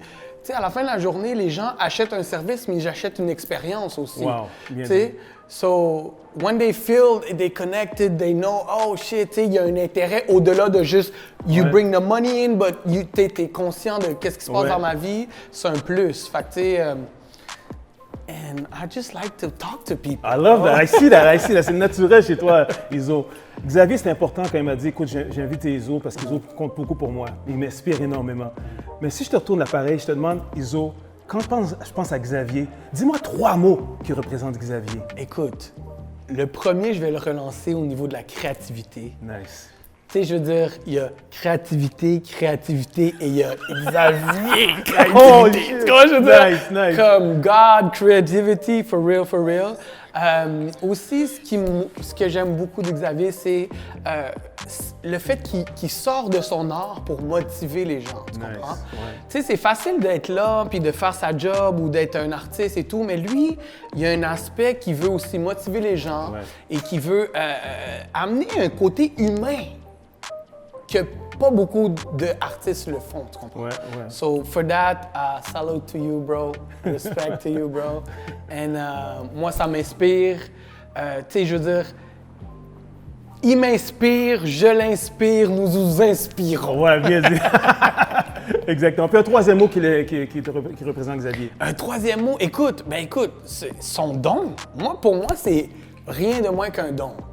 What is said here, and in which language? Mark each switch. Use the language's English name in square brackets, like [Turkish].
[French] Tu sais, à la fin de la journée, les gens achètent un service, mais ils achètent une expérience aussi. Wow, bien Tu sais, dit. [English] so when they feel they connected, they know, oh shit, [French] tu sais, il y a un intérêt au-delà de juste [English] you bring the money in, but [French] t'es conscient de qu'est-ce qui se passe dans ma vie, c'est un plus. Fait que tu sais, [English] and I just like to talk to people. I love that. I see that. [French] C'est naturel chez toi, Izzo. Xavier, c'est important quand il m'a dit, écoute, j'ai invité Izzo parce qu'Izzo compte beaucoup pour moi. Il m'inspire énormément. Mais si je te retourne l'appareil, je te demande, Izzo, quand je pense à Xavier, dis-moi 3 mots qui représentent Xavier. Écoute, Le premier, je vais le relancer au niveau de la créativité. [English] Nice. [French] Tu sais, je veux dire, il y a créativité, et il y a Xavier, créativité. [English] Holy shit. [French] Tu vois, je veux dire, [English] Nice. comme God, creativity, for real. [French] Aussi, ce que j'aime beaucoup de Xavier, c'est le fait qu'il sort de son art pour motiver les gens, tu comprends? Ouais. Tu sais, c'est facile d'être là, puis de faire sa job ou d'être un artiste et tout, mais lui, il y a un aspect qui veut aussi motiver les gens et qui veut amener un côté humain que pas beaucoup d'artistes le font, tu comprends? Ouais. [English] So for that, salute to you, bro. Respect to you, bro. And [French] moi, ça m'inspire. Tu sais, je veux dire, il m'inspire, je l'inspire, nous nous inspirons. Ouais, bien dit. Exactement. Puis un troisième mot qui représente Xavier. Un troisième mot, écoute, son don. Pour moi, c'est rien de moins qu'un don.